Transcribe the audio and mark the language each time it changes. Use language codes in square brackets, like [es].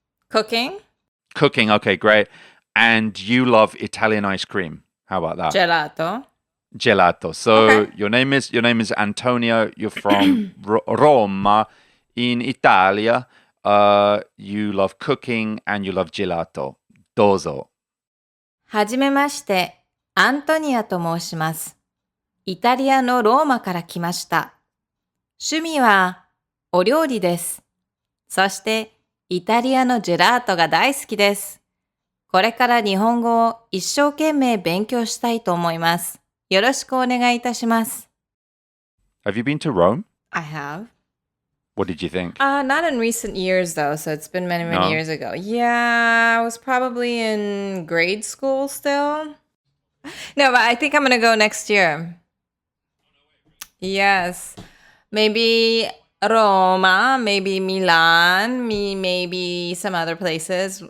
[en] Cooking. Cooking. Okay, great. And you love Italian ice cream. How about that? Gelato. So your name is Antonio. You're from Roma in Italia. You love cooking and you love gelato. Dozo. [ja] はじめまして、アントニアと申します。イタリアのローマから来ました。趣味はお料理です。そしてイタリアのジェラートが大好きです。これから日本語を一生懸命勉強したいと思います。よろしくお願いいたします。 [en] Have you been to Rome? I have. What did you think? Not in recent years though, so it's been many years ago. Yeah, I was probably in grade school still. No, but I think I'm going to go next year. Yes. Maybe Roma, maybe Milan, maybe some other places.